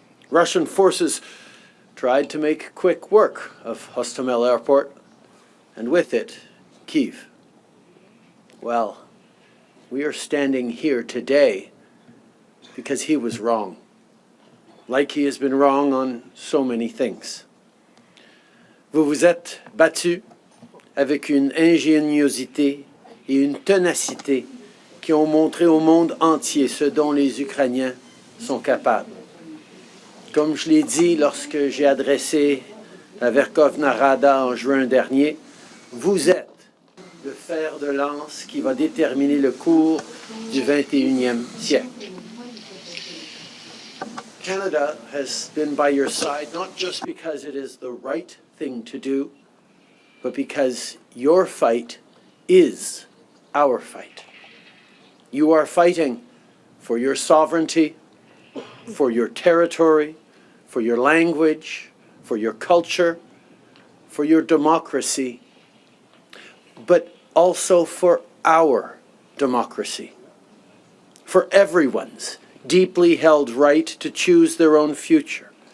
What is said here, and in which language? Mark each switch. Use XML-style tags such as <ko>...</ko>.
<en>Russian forces tried to make quick work of Hostomel Airport, and with it, Kyiv. Well, we are standing here today because he was wrong, like he has been wrong on so many things.</en> <fr>Vous vous êtes battus avec une ingéniosité et une ténacité qui ont montré au monde entier ce dont les Ukrainiens sont capables. Comme je l'ai dit lorsque j'ai adressé la Verkhovna Rada en juin dernier, vous êtes le fer de lance qui va déterminer le cours du 21e siècle.</fr> <en>Canada has been by your side not just because it is the right thing to do, but because your fight is our fight. You are fighting for your sovereignty, for your territory, for your language, for your culture, for your democracy, but also for our democracy, for everyone's deeply held right to choose their own future.</en>